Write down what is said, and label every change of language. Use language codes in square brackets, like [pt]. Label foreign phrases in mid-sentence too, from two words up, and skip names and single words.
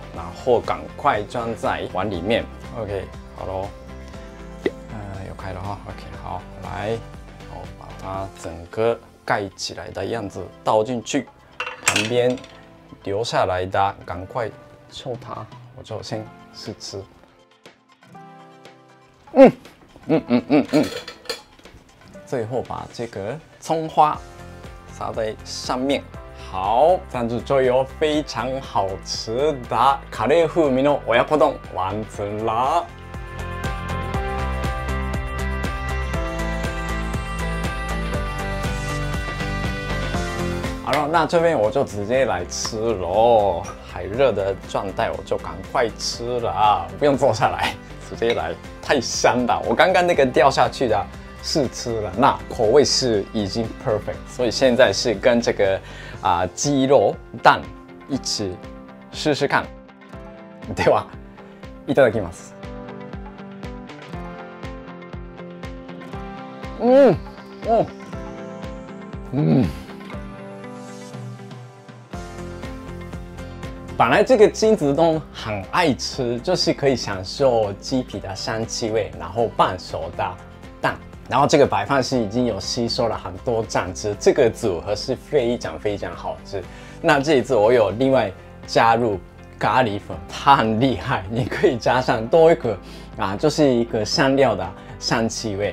[zh] 然后赶快装在碗里面。OK， 好咯，有开了哈。OK， 好，来，我把它整个盖起来的样子倒进去，旁边留下来的赶快抽它，我就先试吃。最后把这个葱花撒在上面，好，这样子就有非常好吃的 [ja] カレー風味の親子丼 [zh] 完成啦。好了，那这边我就直接来吃喽，还热的状态我就赶快吃了，不用坐下来，直接来，太香了。我刚刚那个掉下去的试吃了，那口味是已经 perfect， 所以现在是跟这个鸡肉蛋一起试试看。 [ja] ではいただきます。 [zh] 本来这个金子冬很爱吃，就是可以享受鸡皮的香气味，然后半熟的蛋，然后这个白饭是已经有吸收了很多酱汁，这个组合是非常好吃。那这一次我有另外加入咖喱粉，它很厉害，你可以加上多一个就是一个香料的香气味。